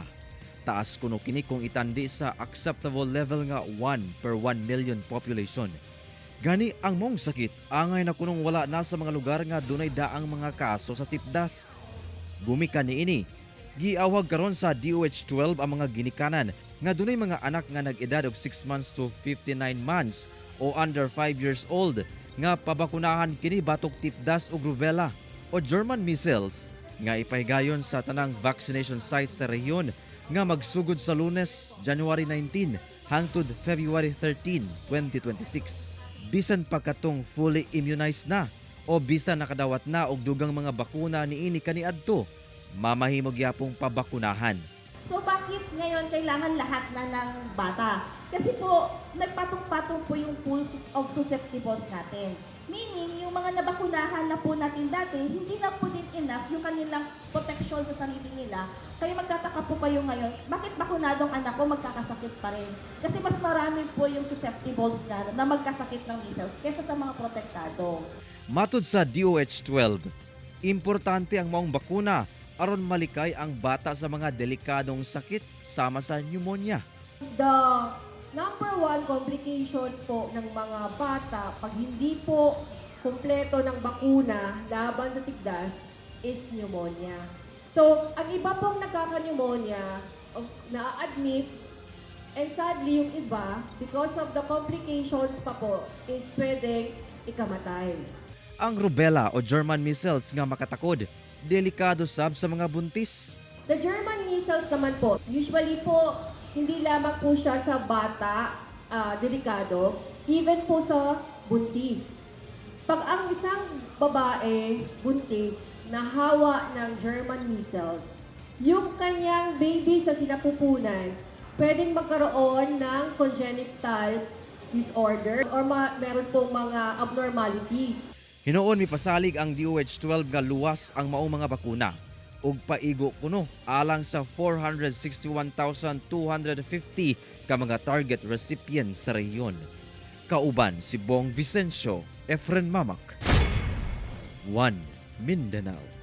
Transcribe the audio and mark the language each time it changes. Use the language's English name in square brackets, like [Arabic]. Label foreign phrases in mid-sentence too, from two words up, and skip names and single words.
[Cebuano] Taas kuno kini kung itandi sa [English] acceptable level [Cebuano] nga 1 [English] per 1 million population. [Cebuano] Gani ang mong sakit angay na kunong wala na sa mga lugar nga dunay daang mga kaso sa tipdas. Gumikan niini, giawhag karon sa DOH-12 ang mga ginikanan nga dunay mga anak nga nag-edad og [English] 6 months to 59 months [Cebuano] o [English] under 5 years old [Cebuano] nga pabakunahan kini batok tipdas ug rubella o [English] German measles [Cebuano] nga ipahigayon sa tanang [English] vaccination sites [Cebuano] sa rehiyon nga magsugod sa Lunes, January 19 hangtod February 13, 2026. Bisan pa katong [English] fully immunized [Cebuano] na o bisan nakadawat na og dugang mga bakuna niini kaniadto, mamahimog yapong pabakunahan. [Filipino] So bakit ngayon kailangan lahat na ng bata? Kasi po, nagpatong-patong po yung [English] pool of susceptibles [Filipino] natin. Meaning, yung mga nabakunahan na po natin dati, hindi na po din enough yung kanilang protection sa sarili nila. Kaya magtataka po kayo ngayon, bakit bakunadong anak ko magkakasakit pa rin? Kasi mas marami po yung susceptibles na magkasakit ng measles kaysa sa mga protektado. [Cebuano] Matud sa DOH-12, importante ang maong bakuna aron malikay ang bata sa mga delikadong sakit sama sa pneumonia. [English] The number one complication [Filipino] po ng mga bata pag hindi po kumpleto ng bakuna laban sa tigdas is pneumonia. So, ang iba pong nagkaka-pneumonia, na-admit, [English] and sadly [Filipino] yung iba, [English] because of the complications pa po, is [Filipino] pwedeng ikamatay. [Cebuano] Ang rubella o [English] German measles [Cebuano] nga makatakod, delikado sab sa mga buntis. [English] The German measles [Filipino] naman po, usually po, hindi lamang po siya sa bata, delikado, even po sa buntis. Pag ang isang babae, buntis, nahawa ng [English] German measles, [Filipino] yung kanyang baby sa sinapupunan, pwedeng magkaroon ng [English] congenital disorder [Filipino] or meron pong mga abnormalities. [Cebuano] Hinoon mipasalig ang DOH-12 nga luwas ang maong mga bakuna ug paigo kuno alang sa 461,250 ka mga [English] target recipients [Cebuano] sa rehiyon. Kauban si Bong Vicencio, Efren Mamak, One Mindanao.